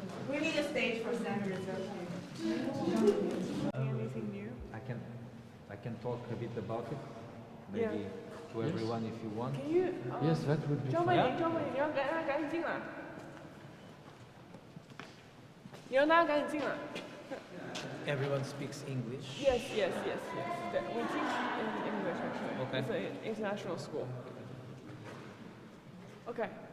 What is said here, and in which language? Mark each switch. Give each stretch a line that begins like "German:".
English: We need a stage for standards. Anything new? I can talk a bit about it, maybe to everyone if you want. Can you? Yes, that would be
Chinese: 张美玲，张美玲，你要赶紧进来。你让大家赶紧进来。
English: Everyone speaks English. Yes. We teach in English actually. Okay. It's an international school. Okay.